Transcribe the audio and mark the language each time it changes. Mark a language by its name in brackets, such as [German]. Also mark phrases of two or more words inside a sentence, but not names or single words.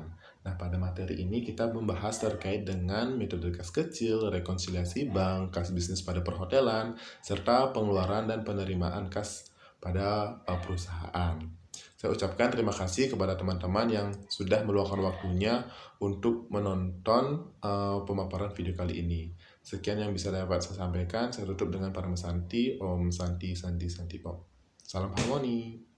[Indonesian] Nah, pada materi ini kita membahas terkait dengan metode kas kecil, rekonsiliasi bank, kas bisnis pada perhotelan, serta pengeluaran dan penerimaan kas pada perusahaan. Saya ucapkan terima kasih kepada teman-teman yang sudah meluangkan waktunya untuk menonton pemaparan video kali ini. Sekian yang bisa dapat saya sampaikan. Saya tutup dengan Parama Santi, [Sanskrit] Om Santi Santi Santi Om. [Indonesian] Salam harmoni.